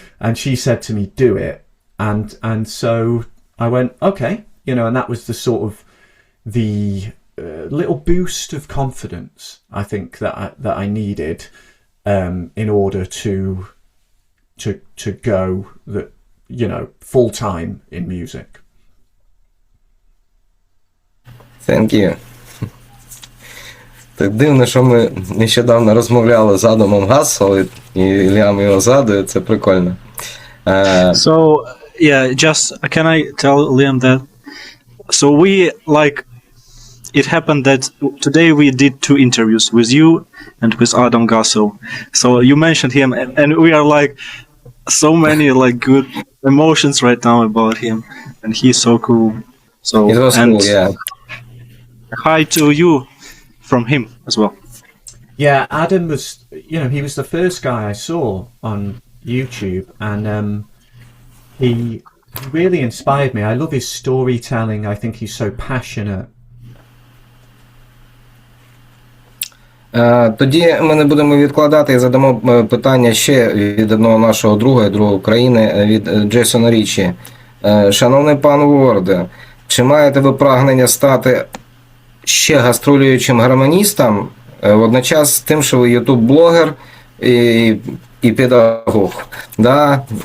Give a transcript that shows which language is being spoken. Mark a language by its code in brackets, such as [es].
[en] And she said to me, do it. And so I went, okay, you know, and that was the sort of the little boost of confidence, I think, that I needed in order to go that, you know, full time in music. Thank you. [uk] Так дивно, що ми нещодавно розмовляли з Адамом Гассел, і Ліам його згадує, це прикольно. [en] So, yeah, just can I tell Liam that? So we it happened that today we did 2 interviews with you and with Adam Gasso. So you mentioned him, and we are so many good emotions right now about him, and he's so cool. So It was cool, yeah. Hi to you from him as well. Yeah, Adam was, you know, he was the first guy I saw on YouTube, and he really inspired me. I love his storytelling. I think he's so passionate. [uk] Тоді ми не будемо відкладати і задамо питання ще від одного нашого друга України, від Джейсона Річі. Шановний пан Ворде, чи маєте ви прагнення стати ще гастролюючим гармоністом, водночас з тим, що ви ютуб-блогер і педагог, да?